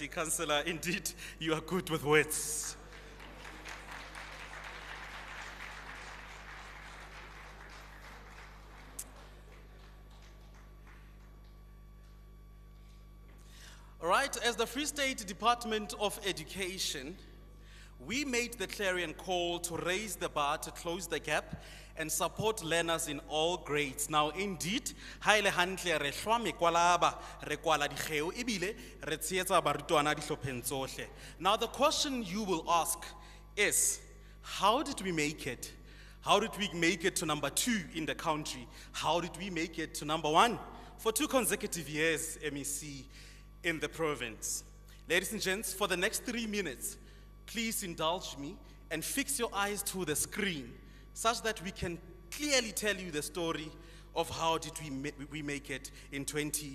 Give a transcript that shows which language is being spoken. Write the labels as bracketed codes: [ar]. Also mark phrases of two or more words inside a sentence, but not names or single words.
[en] Councillor, indeed, you are good with words. All right, as the Free State Department of Education, we made the clarion call to raise the bar, to close the gap, and support learners in all grades. Now, indeed, [st] haile hantle re hlwa mekwalaba re kwala dikgeo ebile re tsheetsa barutwana dihlopheng tsohle. [en] Now, the question you will ask is, how did we make it? How did we make it to number 2 in the country? How did we make it to number 1 for 2 consecutive years, MEC, in the province? Ladies and gents, for the next 3 minutes, please indulge me and fix your eyes to the screen such that we can clearly tell you the story of how did we make it in 2023.